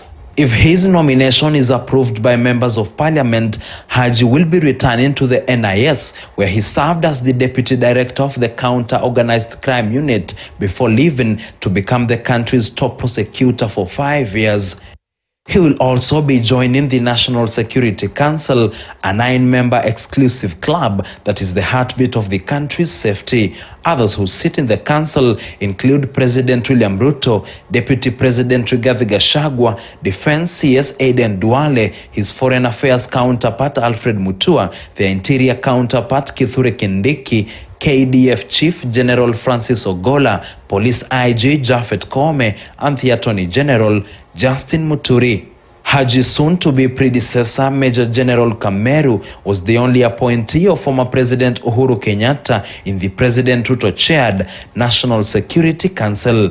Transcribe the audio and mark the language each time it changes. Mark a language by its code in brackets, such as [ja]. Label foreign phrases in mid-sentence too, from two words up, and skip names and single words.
[en] If his nomination is approved by members of parliament, Haji will be returning to the NIS, where he served as the Deputy Director of the Counter-Organized Crime Unit before leaving to become the country's top prosecutor for 5 years. He will also be joining the National Security Council, a 9-member exclusive club that is the heartbeat of the country's safety. Others who sit in the council include President William Ruto, Deputy President Rigathi Gachagua, Defense CS Aden Duale, his Foreign Affairs counterpart Alfred Mutua, their Interior counterpart Kithure Kindiki, KDF Chief General Francis Ogolla, Police IG Japhet Koome, and the Attorney General Justin Muturi. Haji's soon-to-be predecessor, Major General Kameru, was the only appointee of former President Uhuru Kenyatta in the President Ruto-chaired National Security Council.